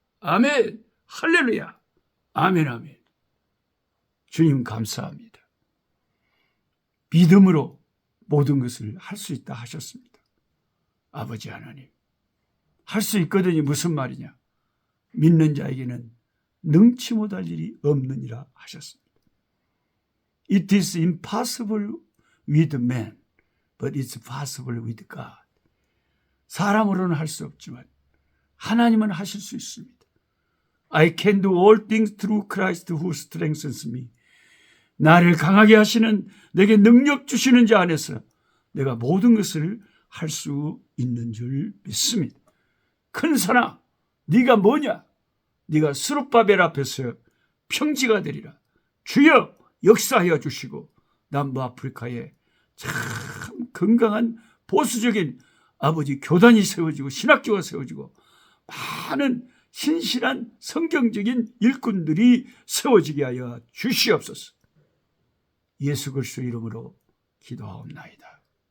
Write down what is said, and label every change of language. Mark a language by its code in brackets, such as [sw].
[ko] 아멘. 할렐루야. 아멘 아멘. 주님 감사합니다. 믿음으로 모든 것을 할 수 있다 하셨습니다. 아버지 하나님, 할 수 있거든요. 무슨 말이냐? 믿는 자에게는 능치 못할 일이 없느니라 하셨습니다. [en] It is impossible with man, but it's possible with God. [ko] 사람으로는 할 수 없지만 하나님은 하실 수 있습니다. [en] I can do all things through Christ who strengthens me. [ko] 나를 강하게 하시는 내게 능력 주시는 자 안에서 내가 모든 것을 할 수 있는 줄 믿습니다. 큰 산아, 네가 뭐냐? 네가 스룹바벨 앞에서 평지가 되리라. 주여 역사하여 주시고 남부 아프리카에 참 건강한 보수적인 아버지 교단이 세워지고 신학교가 세워지고 많은 신실한 성경적인 일꾼들이 세워지게 하여 주시옵소서. 예수 그리스도 이름으로 기도하옵나이다.